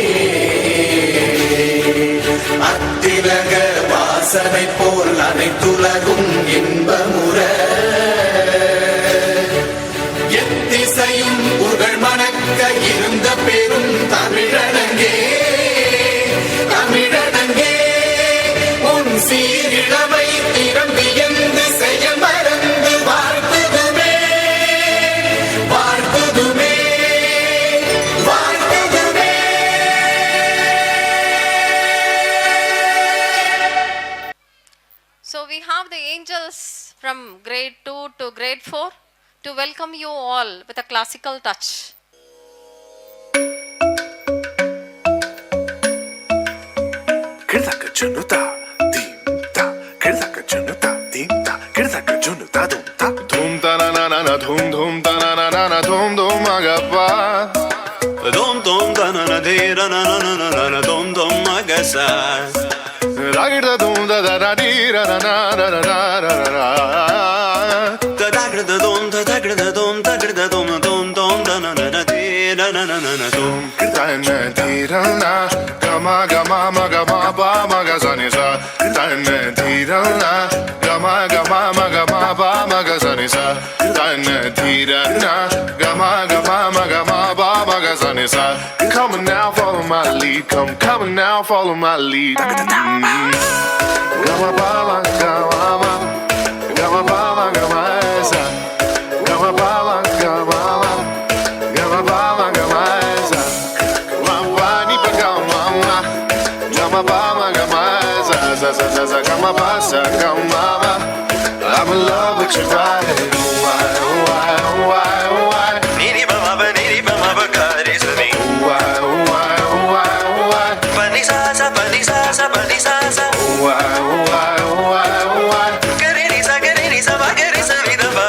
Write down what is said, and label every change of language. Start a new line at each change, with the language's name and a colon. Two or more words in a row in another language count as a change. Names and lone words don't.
Tamil: அத்திலக வாசனை போல் அனைத்துலகும் இன்பமுற எத்திசையும் புகழ் மணக்க இருந்த பெரும் தமிழனங்கே தமிழனங்கே உன் சீரிழமை திறம் வியந்து செய்ய மறந்து வாழ்த்துதுமே வாழ்த்துதுமே வாழ்த்துதுமே.
English: So we have the angels from grade 2 to grade 4 to welcome you all with a classical touch. Kirzaka junuta dimta, kirzaka junuta dimta, kirzaka junuta dumta, dumta na na na na dum dum ta na na na na dum dum agappa, dum dum ta na na de na na na na na na dum dum agasa, da da dum da da da di ra na na ra ra ra ra ra. Da da da dum da da da dum da da dum dum dum da na na na di na na na na dum. Da na di ra na ga ma ma ga ma ba ma ga sa ni sa. Da na di ra na ga ma ba ma ga sa ni sa. Da na di ra na ga ma ba ma ga sa ni sa. Come on now, follow my lead. Come on now, follow my lead. Ga ma ba ma ga ma ga ma ba ma ga ma sa. Ga ma ba ma ga ma ga ma ba ma ga ma sa. Ma ba ni pa ga ma ga ma ba ma ga ma sa sa ga ma ba sa ga ma ba. I'm in love with your body. Why, why, why, why? Ni ba ma ba ga re sa ni. Why, why, why, why? Pa ni sa sa pa ni sa sa pa ni sa sa. Why, why, why, why? Ga re ni sa ba ga re sa ni da ba.